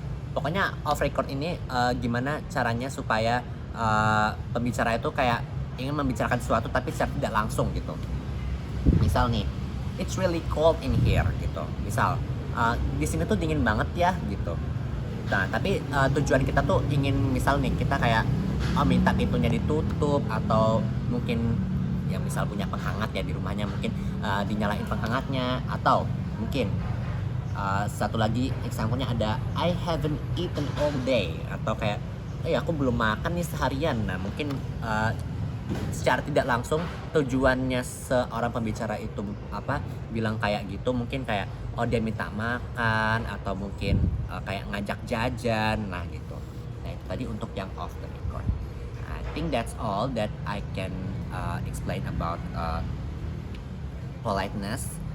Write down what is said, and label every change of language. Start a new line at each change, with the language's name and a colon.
Indonesian: Pokoknya off record ini gimana caranya supaya pembicara itu kayak ingin membicarakan sesuatu tapi secara tidak langsung gitu. Misal nih,
English: it's really cold in here
Indonesian: gitu. Misal di sini tuh dingin banget ya gitu. Nah, tapi tujuan kita tuh ingin misal nih kita kayak minta pintunya ditutup, atau mungkin yang misal punya penghangat ya di rumahnya, mungkin dinyalain penghangatnya, atau mungkin satu lagi example-nya ada
English: I haven't eaten all day,
Indonesian: atau kayak aku belum makan nih seharian. Nah, mungkin secara tidak langsung tujuannya seorang pembicara itu bilang kayak gitu, mungkin kayak dia minta makan, atau mungkin kayak ngajak jajan. Nah, gitu. Nah, itu tadi untuk yang off the record.
English: I think that's all that I can explain about politeness.